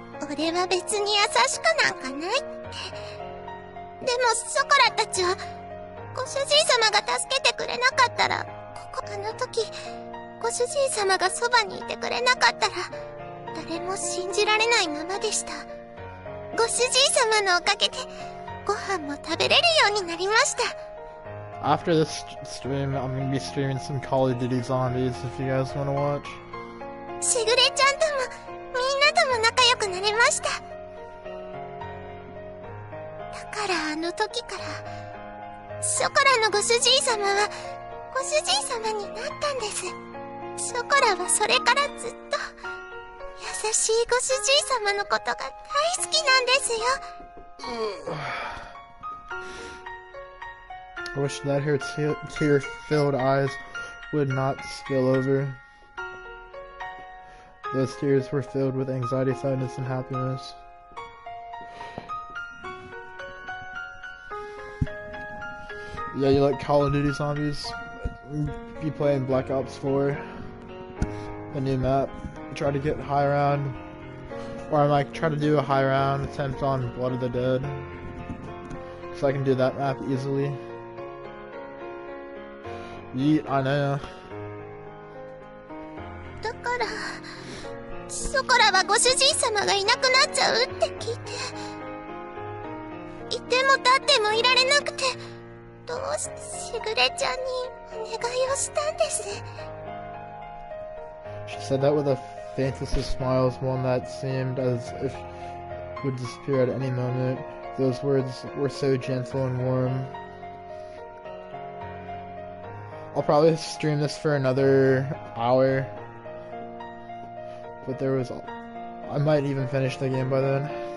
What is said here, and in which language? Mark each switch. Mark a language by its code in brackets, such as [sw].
[ja] 俺は別に優しくなんかないって。でもショコラたちはご主人様が助けてくれなかったら、あの時ご主人様がそばにいてくれなかったら誰も信じられないままでした。ご主人様のおかげでご飯も食べれるようになりました。 [en] After this stream, I'm gonna be streaming some Call of Duty Zombies if you guys wanna watch. [ja] しぐれちゃんともみんなとも仲良くなれました。だからあの時からショコラのご主人様はご主人様になったんです。ショコラはそれからずっと優しいご主人様のことが大好きなんですよ。 [en] I wish that her tear-filled eyes would not spill over. Those tears were filled with anxiety, sadness, and happiness. Yeah, you like Call of Duty Zombies? Be playing Black Ops 4, the new map. Try to get high round, or I might try to do a high round attempt on Blood of the Dead, so I can do that map easily. Yeet, I know. [ja] だからショコラはご主人様がいなくなっちゃうって聞いて、いても立ってもいられなくて、どうしてしぐれちゃんにお願いをしたんです。 [en] She said that with the faintest of smiles, one that seemed as if would disappear at any moment. Those words were so gentle and warm. I'll probably stream this for another hour, but I might even finish the game by then.